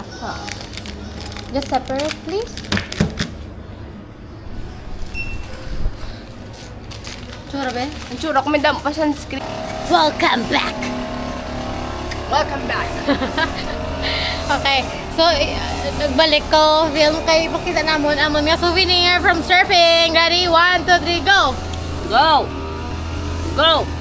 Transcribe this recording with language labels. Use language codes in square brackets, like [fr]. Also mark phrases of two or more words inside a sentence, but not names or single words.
[en] Ha. Just separate, please. [hil] Tsura ba? Ang tsura ko may damo pa sunscreen. [en] Welcome back! Welcome back. Okay. So, [hil] nagbalik ko. Film kay pakita namon amon nga [en] souvenir from surfing. [hil] Ready? [en] 1, 2, 3, go! Go! Go!